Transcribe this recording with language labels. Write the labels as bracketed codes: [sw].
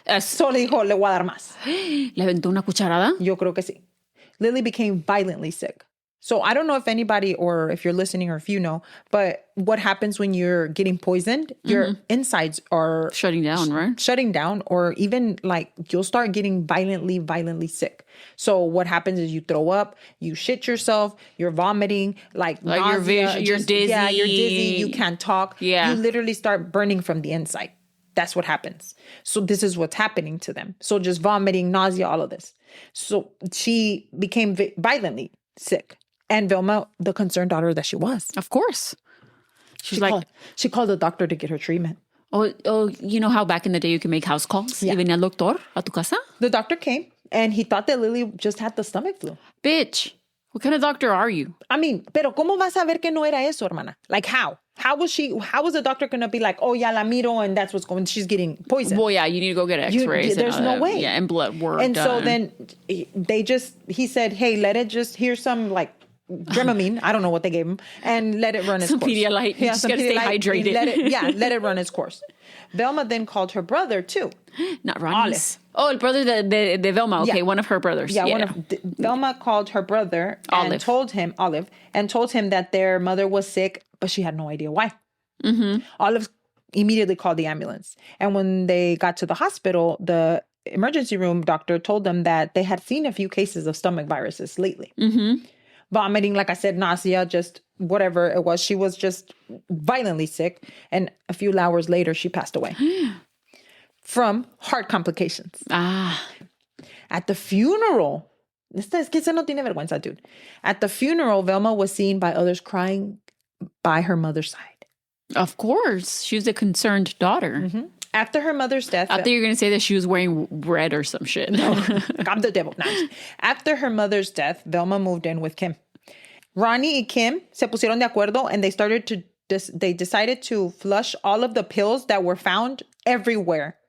[en] So [es] le dijo, le voy a dar más. ¿Le aventó una cucharada? Yo creo que sí. [en] Lily became violently sick. So I don't know if anybody or if you're listening or if you know, but what happens when you're getting poisoned, your insides are shutting down, right? Shutting down, or even like you'll start getting violently sick. So what happens is you throw up, you shit yourself, you're vomiting, like nausea, you're dizzy. Yeah, you're dizzy, you can't talk. Yeah. You literally start burning from the inside. That's what happens. So this is what's happening to them. So just vomiting, nausea, all of this. So she became violently sick. And Velma, the concerned daughter that she was. Of course. She called the doctor to get her treatment. Oh, you know how back in the day you can make house calls? Yeah. [es] Y venía el doctor a tu casa? [en] The doctor came and he thought that Lily just had the stomach flu. Bitch, what kind of doctor are you? I mean, [es] pero ¿cómo vas a ver que no era eso, hermana? [en] Like how? How was the doctor going to be like, oh, [es] ya la miro [en] and that's what's going, she's getting poisoned. Well, yeah, you need to go get x-rays. There's no way. Yeah, and blood work. And so then he said, hey, here's some like Dramamine, I don't know what they gave him, and let it run its course. Some Pedialyte. You just got to stay hydrated. Let it run its course. Velma then called her brother too. Not Ronnie's. Oh, [es] el [en] brother [es] de [en] Velma. Okay, one of her brothers. Yeah. Velma called her brother and told him that their mother was sick, but she had no idea why. Olive immediately called the ambulance. And when they got to the hospital, the emergency room doctor told them that they had seen a few cases of stomach viruses lately. Vomiting, like I said, nausea, just whatever it was. She was just violently sick. And a few hours later, she passed away from heart complications. At the funeral, [es] es que se no tiene vergüenza, [en] dude. At the funeral, Velma was seen by others crying by her mother's side. Of course. She was a concerned daughter. After her mother's death... I thought you were going to say that she was wearing red or some shit. No, I'm the devil. No. After her mother's death, Velma moved in with Kim. Ronnie and Kim [es] se pusieron de acuerdo [en] and they decided to flush all of the pills that were found everywhere.